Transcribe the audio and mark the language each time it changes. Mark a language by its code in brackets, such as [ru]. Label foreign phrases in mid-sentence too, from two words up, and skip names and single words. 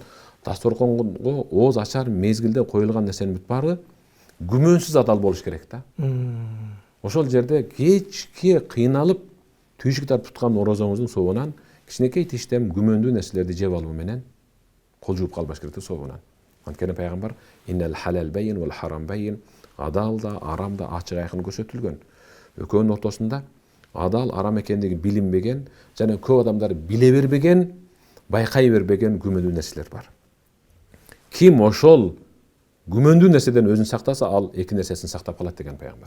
[ky] Дасторконго ооз ачар мезгилде коюлган нерсенин бүт баары күмөнсүз адал болуш керек да. Ошол жерде кечке кыйналып түйшүк тартып туткан орозоңуздун соонан кичинекей тиштем күмөндүү нерселерди жеп алуу менен кол жууп калбаш керек да соонан. Анткени пайгамбар [ar] إن الحلال بين والحرام بين, [ky] адал да, арам да ачык айкын көрсөтүлгөн. Экөөнүн ортосунда адал, арам экендиги билинбеген жана көп адамдар биле бербеген, байкай бербеген күмөндүү нерселер бар. Ким ошол күмөндүү нерседен өзүн сактаса, ал эки нерсесин сактап калат деген пайгамбар.